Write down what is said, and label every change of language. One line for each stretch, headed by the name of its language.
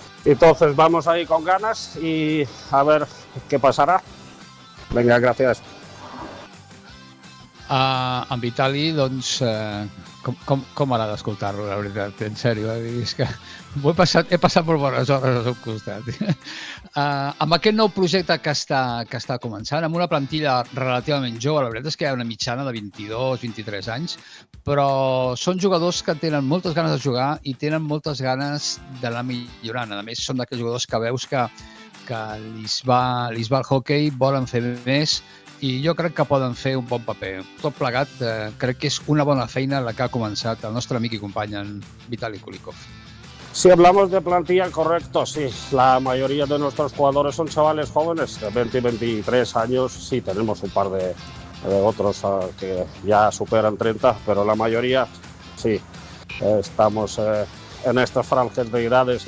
Spanish: Entonces vamos ahí con ganas y a ver qué pasarà.
Catalan: Vinga, gràcies. En Vitali, doncs, com m'agrada escoltar-lo, la veritat, en sèrio. És que he passat molt bones hores al seu costat. Amb aquest nou projecte que està començant, amb una plantilla relativament jove, la veritat és que hi ha una mitjana de 22-23 anys, però són jugadors que tenen moltes ganes de jugar i tenen moltes ganes d'anar millorant. A més, són d'aquells jugadors que veus que li va el hoquei, volen fer més, i jo crec que poden fer un bon paper. Tot plegat, crec que és una bona feina la que ha començat el nostre amic i company, en Vitali Kulikov.
Spanish: Si hablamos de plantilla, correcto, sí. La mayoría de nuestros jugadores son chavales jóvenes, de 20 y 23 años. Sí, tenemos un par de otros que ya superan 30, pero la mayoría, sí, estamos en estas franjas de edades.